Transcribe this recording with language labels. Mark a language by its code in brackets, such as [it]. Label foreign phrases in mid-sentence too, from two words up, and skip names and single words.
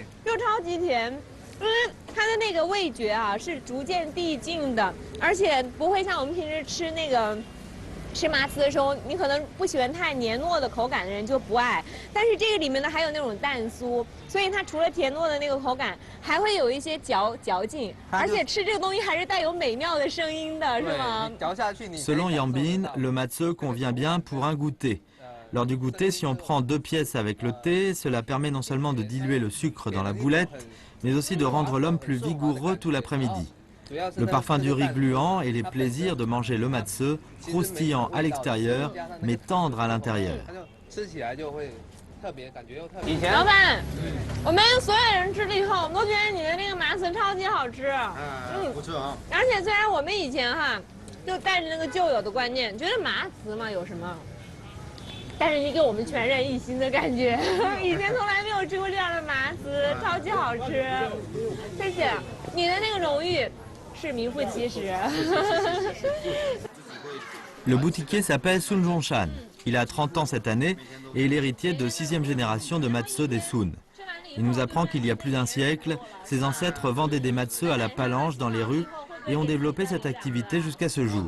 [zh] 又超级甜，因为它的那个味觉啊是逐渐递进的，而且不会像我们平时吃那个。吃麻糍的时候，你可能不喜欢太黏糯的口感的人就不爱，但是这个里面呢还有那种蛋酥，所以它除了甜糯的那个口感，还会有一些嚼劲，而且吃这个东西还是带有美妙的声音的，是吗？嚼下去你。 [fr] Selon Yambin, le matzeux convient bien pour un goûter. Lors du goûter, si on prend 2 pièces avec le thé, cela permet non seulement de diluer le sucre dans la boulette, mais aussi de rendre l'homme plus vigoureux tout l'après-midi. Le parfum du riz gluant et les plaisirs de manger le matzeux, croustillant à l'extérieur, mais tendre à l'intérieur. [zh] 老板，我们所有人吃了以后，都觉得你的那个麻糍超级好吃。不错啊。而且虽然我们以前就带着那个旧有的观念，觉得麻糍嘛有什么，但是你给我们全然一新的感觉，以前从来没有吃过这样的麻糍，超级好吃。谢谢你的那个荣誉。 是名副其实。 [fr] Le boutiquier s'appelle Sun Zhongshan. Il a 30 ans cette année et est l'héritier de 6e génération de matzeux des Sun. Il nous apprend qu'il y a plus d'un siècle, ses ancêtres vendaient des matzeux à la palanche dans les rues et ont développé cette activité jusqu'à ce jour.